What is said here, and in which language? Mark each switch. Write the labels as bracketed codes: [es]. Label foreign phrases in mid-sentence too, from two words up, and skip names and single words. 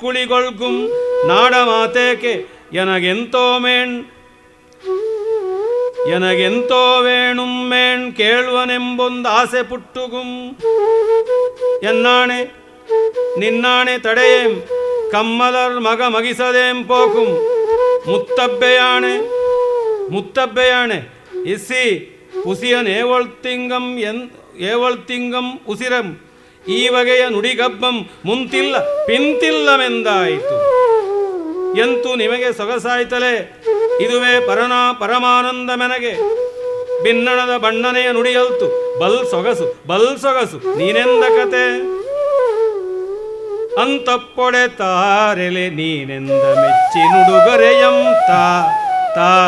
[kn] ಇರ್ಕುಳಿಗೊಳ್ಗುಂ ನಾಡ ಮಾತೇಕೆ ಎನಗೆಂತೋ ಮೇಣ್ ಎನಗೆಂತೋ ವೇಣುಂ ಮೇಣ್ ಕೇಳುವನೆಂಬೊಂದು ಆಸೆ ಪುಟ್ಟುಗುಂ ಎನ್ನಾಣೆ ನಿನ್ನಾಣೆ ತಡೆಯೇಂ ಕಮ್ಮಲರ್ ಮಗ ಮಗಿಸದೇಂ ಪೋಕುಂ ಮುತ್ತಬ್ಬೆಯಾಣೆ ಇಸ್ಸಿ ಉಸಿಯನ್ ಏವಳ್ತಿಂಗಂ ಉಸಿರಂ ಈ ಬಗೆಯ ನುಡಿಗಬ್ಬಂ ಮುಂತಿಲ್ಲ ಪಿಂತಿಲ್ಲವೆಂದಾಯಿತು. ಎಂತೂ ನಿಮಗೆ ಸೊಗಸಾಯ್ತಲೇ, ಇದುವೇ ಪರಮಾನಂದ ಮೆನಗೆ. ಬಿನ್ನಣದ ಬಣ್ಣನೆಯ ನುಡಿಯಲ್ತು ಬಲ್ ಸೊಗಸು ನೀನೆಂದ ಕತೆ ಅಂತಪ್ಪೊಡೆ ತಾರೆಲೆ ನೀನೆಂದ ಮೆಚ್ಚಿ ನುಡುಗರೆಯಂ ತಾ